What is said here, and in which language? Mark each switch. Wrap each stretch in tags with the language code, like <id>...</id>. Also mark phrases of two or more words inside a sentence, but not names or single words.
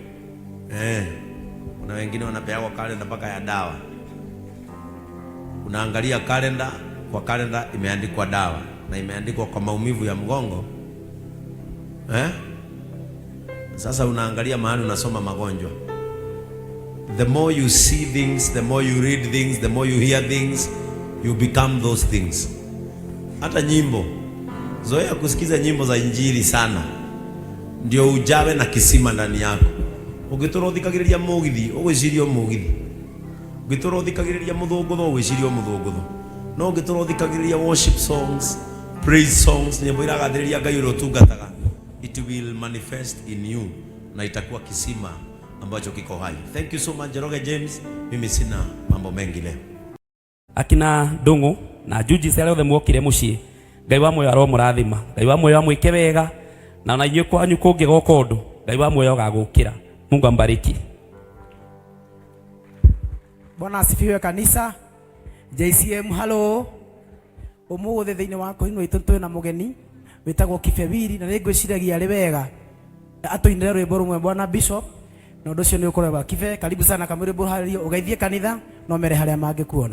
<sw>Kuna wengine wanapewa kalenda mpaka ya dawa. Unaangalia kalenda, kwa kalenda imeandikwa dawa na imeandikwa kwa maumivu ya mgongo. Sasa unaangalia mahali unasoma magonjwa.</sw> <en>The more you see things, the more you read things, the more you hear things, you become those things.</en> <sw>Hata nyimbo, zoea kusikiza nyimbo za injili sana, ndio ujawe na kisima ndani yako.</sw> <ki>Ugitora uthikagiriria mugithi, ugwiciria mugithi. Ugitora uthikagiriria muthungutho, ugwiciria muthungutho. No ugitora uthikagiriria</ki> <en>worship songs, praise songs,</en> <ki>nyimbo iragathiriria Ngai uri utungataga,</ki> <en>it will manifest in you</en> <sw>na itakuwa kisima ambacho kiko hai.</sw> <en>Thank you so much Jeroge James.</en> <sw>Mimi sina mambo mengi leo.</sw> <ki>Akina Ndungu na Juji sele othe mwokire mucii. Ngai wa moyo aro murathima. Ngai wa moyo amwike wega na ona inyuĩ kwanyu kũngĩgoka ũndũ, Ngai wa moyo agagũkĩra.</ki> <sw>Mungu ambariki. Bwana asifiwe kanisa. JCM hello.</sw> <ki>Ũmũthĩ thĩinĩ wa kũinwo itũ twĩ na mũgeni wĩtagwo Kibebiri, na nĩngwĩciragia arĩ wega atũinĩre rwĩmbo rũmwe Bwana Bishop. Na ũndũ ũcio nĩ ũkoragwo Kibe,</ki> <sw>karibu sana</sw> <ki>kamwĩrĩ mũharĩrie ũgeithie kanitha no mere harĩa mangĩkuona.</ki>